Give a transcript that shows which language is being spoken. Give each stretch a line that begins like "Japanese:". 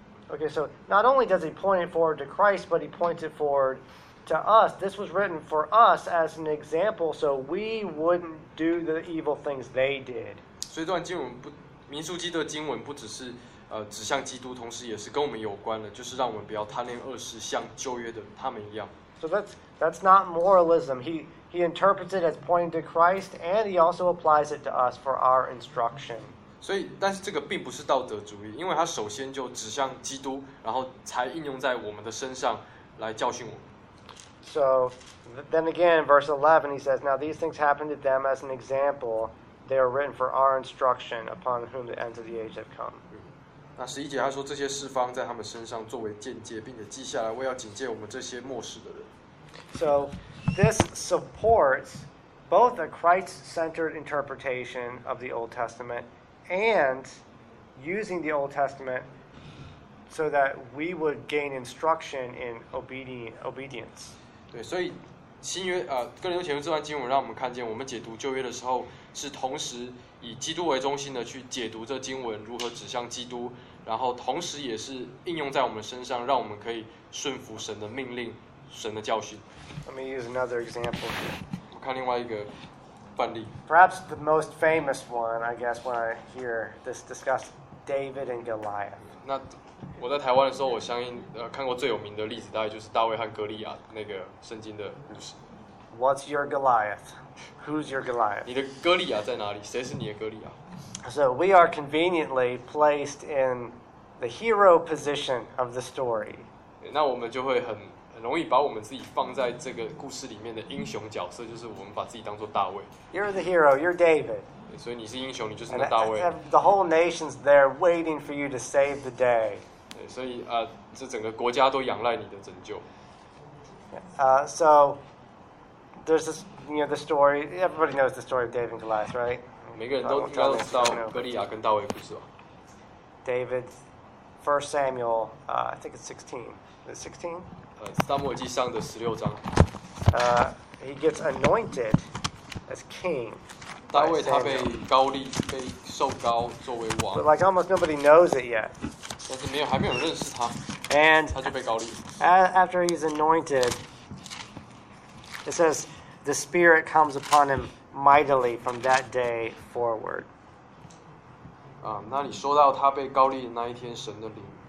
English: Okay, so not only does he point it forward to Christ, but he points it forward to us. This was written for us as an example, so we wouldn't do the evil things they did.
Chinese: 所以这段经文不，民数记的经文不只是指向基督，同时也是跟我们有关的，就是让我们不要贪恋恶事，像旧约的他们一样。
English: So that's not moralism. He interprets it as pointing to Christ, and he also applies it to us for our instruction.
Chinese: 所以，但是这个并不是道德主义，因为它首先就指向基督，然后才应用在我们的身上来教训我们。
English: So, then again, verse 11, he says, "Now these things happened to them as an example; they are written for our instruction, upon whom the ends of the age have come."
Chinese: 那十一节他说这些事发生在他们身上，作为鉴戒，并且记下来，为要警戒我们这些末世的人。
English: So, this supports both a Christ-centered interpretation of the Old Testament. And using the Old Testament so that we would gain instruction in obedience.
Chinese: 对，所以新约哥林多前书这段经文让我们看见，我们解读旧约的时候是同时以基督为中心的去解读这经文如何指向基督，然后同时也是应用在我们身上，让我们可以顺服神的命令、神的教训。
English: Let me use another example.
Chinese: 我看另外一个。
English: Perhaps the most famous one, I guess, when I hear this discussed, David and Goliath.
Chinese: 那我在台湾的时候，我相信看过最有名的例子，大概就是大卫和哥利亚那个圣经的故事。
English: What's your Goliath? Who's your Goliath?
Chinese: 你的哥利亚在哪里？谁是你的哥利亚？
English: So we are conveniently placed in the hero position of the story.
Chinese: 那我们就会很。容易把我们自己放在这个故事里面的英雄角色，就是我们把自己当作大卫。
English: You're the hero. You're David.
Chinese: 所以你是英雄，你就是那大卫。
English: The whole nation's there waiting for you to save the day.
Chinese: 所以这整个国家都仰赖你的拯救。
English: So there's this, you know, the story. Everybody knows the story of David and Goliath, right?
Chinese: 每个人都应该都知道哥利亚跟大卫故事吧。
English: David, 1 Samuel, I think it's 16. Is it 16?
Chinese: 撒母耳记上的十六章。
English: He gets anointed as king.
Chinese: 大卫他被高立，被受高作为王。
English: But like almost nobody knows it yet.
Chinese: 但是没有，还没有认识他。
English: And
Chinese: 他就被高立。
English: After he's anointed, it says the Spirit comes upon him mightily from that day forward.
Chinese: 那你说到他被高立的那一天，神的灵。